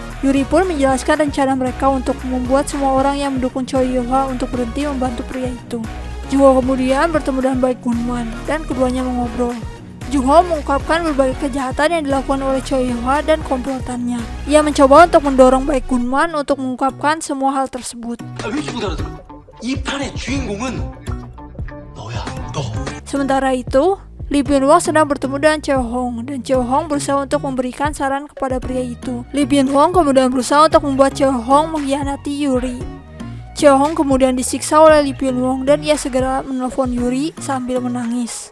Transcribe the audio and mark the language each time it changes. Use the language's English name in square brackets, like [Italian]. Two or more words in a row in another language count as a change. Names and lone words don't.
[Indonesian] Yuri pun menjelaskan rencana mereka untuk membuat semua orang yang mendukung Choi Hyo-ha untuk berhenti membantu pria itu. Jung Ho kemudian bertemu dengan Baek Gunman dan keduanya mengobrol. Jung Ho mengungkapkan berbagai kejahatan yang dilakukan oleh Choi Hyo-ha dan komplotannya. Ia mencoba untuk mendorong Baek Gunman untuk mengungkapkan semua hal tersebut. [Korean] 왜 이렇게 못 알아들어? 이 판의 주인공은 너야, 너. [Indonesian] Sementara itu, Lee Byun Wong sedang bertemu dengan Cheo Hong, dan Cheo Hong berusaha untuk memberikan saran kepada pria itu. Lee Byun Wong kemudian berusaha untuk membuat Cheo Hong mengkhianati Yuri. Cheo Hong kemudian disiksa oleh Lee Byun Wong dan ia segera menelpon Yuri sambil menangis.